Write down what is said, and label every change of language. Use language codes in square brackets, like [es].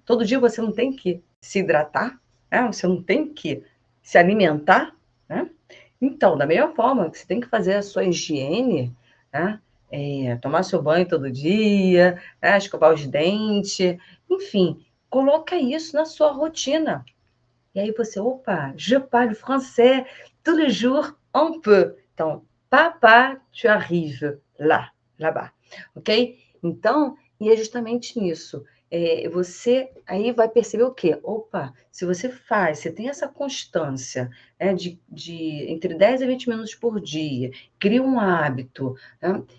[pt] Todo dia você não tem que se hidratar, né? Você não tem que se alimentar, né? Então, da mesma forma que você tem que fazer a sua higiene, né? Tomar seu banho todo dia, né? Escovar os dentes, enfim, coloca isso na sua rotina. E aí você, opa, [fr] je parle français tous les jours un peu. Então, papa, tu arrives lá, là-bas, ok? [pt] Então, e é justamente nisso. Você aí vai perceber o quê? Opa, se você faz, você tem essa constância, né, de entre 10 a 20 minutos por dia, cria um hábito, né?